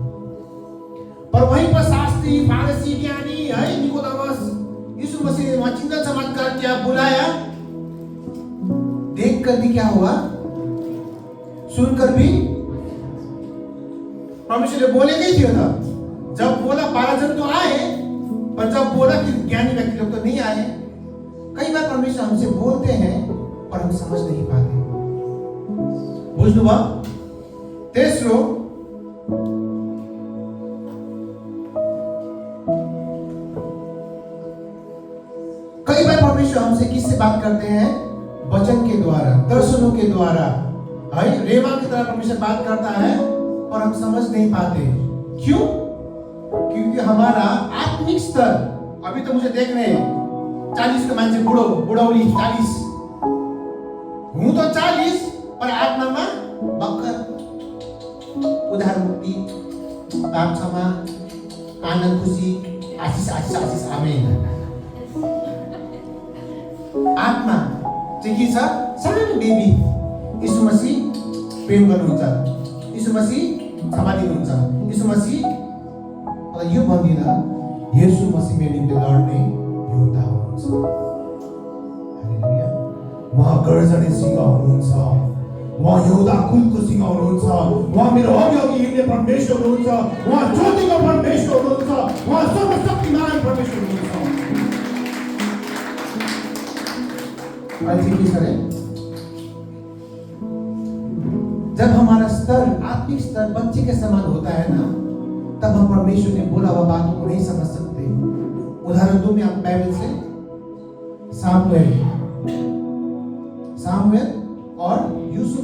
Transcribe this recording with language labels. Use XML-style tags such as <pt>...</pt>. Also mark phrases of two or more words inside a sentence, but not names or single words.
<hi>पर वहीं पर शास्त्री, फारिसी, ज्ञानी है निकोदेमस, यीशु मसीह ने वहां चिन्ह चमत्कार किया, बुलाया, देखकर भी क्या हुआ? सुनकर भी परमेश्वर ने बोले नहीं थे ना। जब बोला 12 जन तो आए, पर जब बोला कि ज्ञानी व्यक्ति लोग तो नहीं आए। कई बार परमेश्वर हमसे बोलते हैं और हम समझ नहीं पाते।</hi> <ne>बुझ्नु भयो? तेस्रो,</ne> <hi>कई बार परमेश्वर हमसे किससे बात करते हैं? वचन के द्वारा, दर्शनों के द्वारा, रेमा की तरह परमेश्वर बात करता है और हम समझ नहीं पाते। क्यों? क्योंकि हमारा आत्मिक स्तर, अभी तो मुझे देख रहे हैं 40 के</hi> <ne>मान्छे बुढो बुढौली</ne> <hi>40, हूँ तो 40 पर</hi> <ne>आत्मामा भक्कर। उद्धार मुक्ति, पाप क्षमा, आनन्द खुसी, आशिष आशिष आशिष, आमेन। आत्मा चाहिँ के छ? सानो बेबी। यीशु मसीह प्रेम गर्नुहुन्छ, यीशु मसीह क्षमा दिनुहुन्छ, यीशु मसीह यो भन्दिन, यीशु मसीह मेरो निम्ति लड्ने योद्धा हुनुहुन्छ। हालेलुया। उहाँ गर्जने सिंह हुनुहुन्छ, उहाँ यहूदा कुलको सिंह हुनुहुन्छ, उहाँ मेरो अघि हिँड्ने परमेश्वर हुनुहुन्छ, उहाँ ज्योतिको परमेश्वर हुनुहुन्छ, उहाँ सर्वशक्तिमान परमेश्वर हुनुहुन्छ।</ne> <hi>जब हमारा स्तर, आत्मिक स्तर बच्चे के समान होता है ना, तब हम परमेश्वर ने बोला हुआ बातों को नहीं समझ सकते। उदाहरण दूं मैं आप बाइबल से, सामुएल और यूसुफ।</hi>